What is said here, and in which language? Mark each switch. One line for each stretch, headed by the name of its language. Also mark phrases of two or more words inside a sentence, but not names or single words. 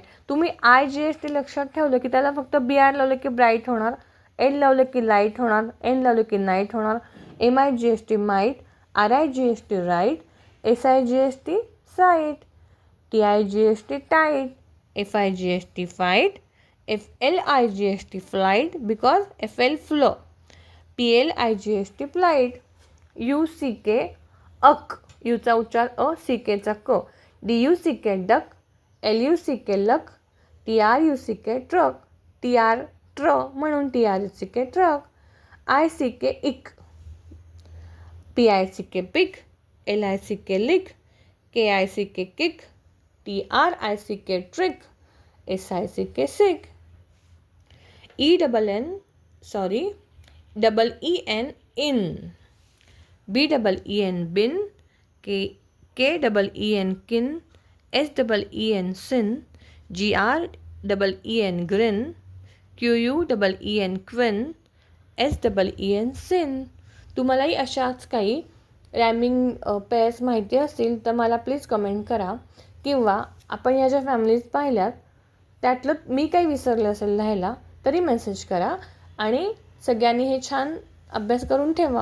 Marathi: तुम्ही
English: I G S T
Marathi: लक्षात ठेवलं की त्याला फक्त
English: B R
Marathi: लावलं की ब्राईट होणार, एल लावलं की लाईट होणार, एन लावलं की नाईट होणार,
English: M I G S T might, R I G S T right, S I G S T sight, T I G S T tight, F I G S T fight, F L I G S T flight because F L flo, P L I G S T flight. U C K uck,
Marathi: यूचा उच्चार अ, सी केचा क,
English: D U C K duck, L U C K luck, T R U C K truck, T R tr
Marathi: म्हणून
English: T R U C K truck. I C K ick, P I C K pick, L I C K lick, K I C K kick, T R I C K trick, S I C K sick. E double N sorry double E N een, B double E N been, K double E N keen, S double E N seen, G R double E N green, Q U double E N queen, S double E N seen.
Marathi: तुम्हालाही अशाच काही
English: rhyming pairs
Marathi: माहिती असतील तर मला
English: please comment
Marathi: करा, किंवा आपण या ज्या फॅमिलीज पाहिल्यात त्यातलं मी काही विसरलं असेल लिहायला तरी मेसेज करा. आणि सगळ्यांनी हे छान अभ्यास करून ठेवा.